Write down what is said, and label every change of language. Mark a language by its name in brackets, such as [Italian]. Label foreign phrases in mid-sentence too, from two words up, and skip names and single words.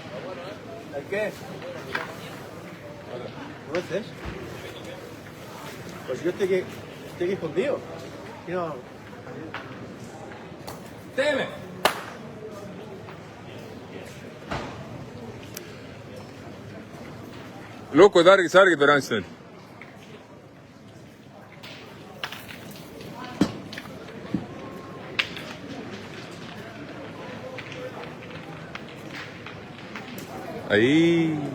[Spanish] ¿Qué? ¿Cómo es? Pues yo te he respondido. No. [Estonian] Teeme! Lukud, värgid, särgid või rants nüüd? Ai.